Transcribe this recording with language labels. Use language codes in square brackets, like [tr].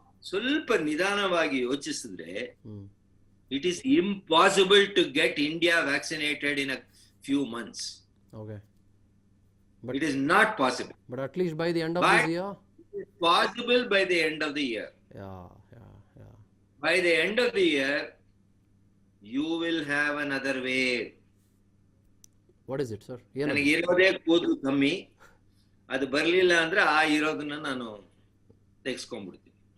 [kn] ಸ್ವಲ್ಪ ನಿಧಾನವಾಗಿ ಯೋಚಿಸಿದ್ರೆ [en] It is impossible to get India vaccinated in a few months. Okay. It is not possible. But at least by the end of this year? It is possible by the end of the year. Yeah. By the end of the year, you will have another wave. What is it, sir? [kn] ನನಗೆ ಇರೋದೇ ಕೂದಲು ಕಮ್ಮಿ, ಅದು ಬರ್ಲಿಲ್ಲ ಅಂದ್ರೆ ಆ ಇರೋದನ್ನ ನಾನು ತೆಗೆಸ್ಕೊಂಡ್ಬಿಡ್ತೀನಿ.